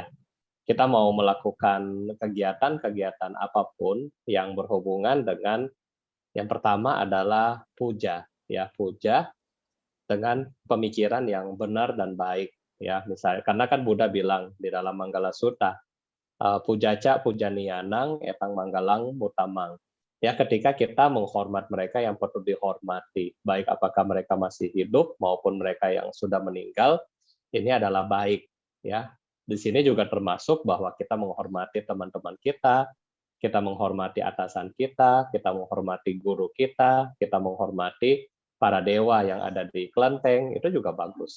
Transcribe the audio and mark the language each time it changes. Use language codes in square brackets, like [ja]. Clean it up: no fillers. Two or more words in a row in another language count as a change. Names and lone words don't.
[id] Kita mau melakukan kegiatan-kegiatan apapun yang berhubungan dengan yang pertama adalah puja, ya puja dengan pemikiran yang benar dan baik, ya misalnya karena kan Buddha bilang di dalam Manggala Sutta, [pi] pujaca pujanianang etang manggalang mutamang. [id] Ya, ketika kita menghormat mereka yang perlu dihormati, baik apakah mereka masih hidup maupun mereka yang sudah meninggal, ini adalah baik. Ya, di sini juga termasuk bahwa kita menghormati teman-teman kita menghormati atasan kita menghormati guru kita menghormati para dewa yang ada di kelenteng, itu juga bagus.